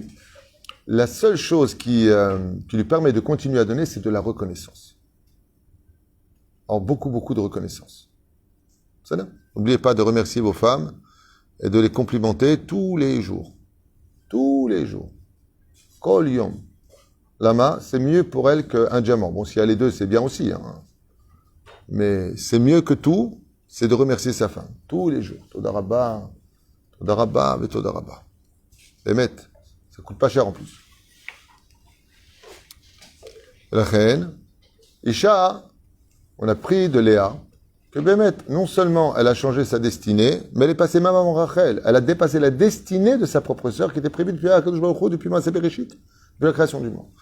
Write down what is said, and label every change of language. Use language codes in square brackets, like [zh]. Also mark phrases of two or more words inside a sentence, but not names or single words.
[fr] La seule chose qui lui permet de continuer à donner, c'est de la reconnaissance. Alors, beaucoup de reconnaissance. C'est là. N'oubliez pas de remercier vos femmes et de les complimenter tous les jours. Tous les jours. [he] כל יום. [fr] Lama, c'est mieux pour elle qu'un diamant. Bon, s'il y a les deux, c'est bien aussi. Hein. Mais c'est mieux que tout, c'est de remercier sa femme. Tous les jours. [he] תודה רבה, תודה רבה, et תודה רבה. [fr] Bémet. Ça coûte pas cher en plus. La reine, Isha, on a pris de Léa, que Bémet, non seulement elle a changé sa destinée, mais elle est passée même avant Rachel. Elle a dépassé la destinée de sa propre sœur qui était prévue depuis [he] הקדוש ברוך הוא, [fr] depuis [he] מעשה בראשית, [fr] depuis la création du monde.